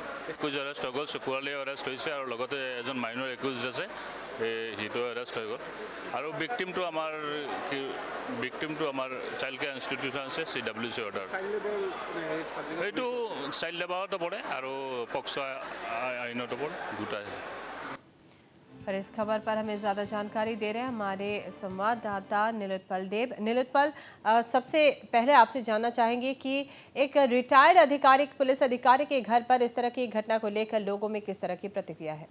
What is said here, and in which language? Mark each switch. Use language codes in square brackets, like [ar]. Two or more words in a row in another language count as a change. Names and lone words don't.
[en] accused arrest [as] হৈ গ'ল, শুকুৰালী এৰেষ্ট হৈছে আৰু লগতে এজন [en] minor accused [as] আছে সিটো এৰেষ্ট হৈ গ'ল। আৰু ভিক্টিমটো আমাৰ [en] child care institution [as] আছে [en] CWC order. [as] এইটো [en] child labour [as] পৰে আৰু পক্সো আইনতো পৰে, দুটাই। [hi] और इस खबर पर हमें ज़्यादा जानकारी दे रहे हैं हमारे संवाददाता नीलोत्पल देव। नीलोत्पल, सबसे पहले आपसे जानना चाहेंगे कि एक रिटायर्ड अधिकारी, पुलिस अधिकारी के घर पर इस तरह की घटना को लेकर लोगों में किस तरह की प्रतिक्रिया है?